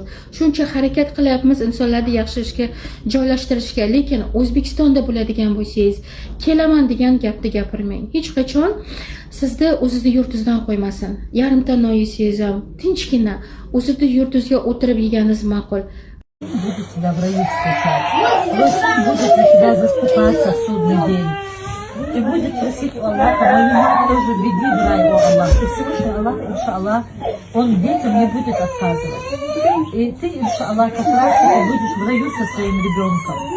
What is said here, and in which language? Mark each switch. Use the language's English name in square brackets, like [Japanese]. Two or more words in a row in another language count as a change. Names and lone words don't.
[Uzbek] Shuncha harakat qilyapmiz insonlarni yaxshi ishga joylashtirishga, lekin O'zbekistonda bo'ladigan bo'lsangiz, kelaman degan gapni gapirmang. Hech qachon sizni o'zingizning yurtingizdan qo'ymasin. Yarimta non yesangiz ham tinchgina o'zingizning yurtingizga o'tirib yeganingiz ma'qul. [Russian] Буду тебя в раю встречать. Господь будет за тебя заступаться в судный день. И будет просить у Аллаха, но меня тоже веди в рай, о Аллах. И Всевышний Аллах, иншаллах, Он детям не будет отказывать. И ты, иншаллах, как раз таки будешь в раю со своим ребенком.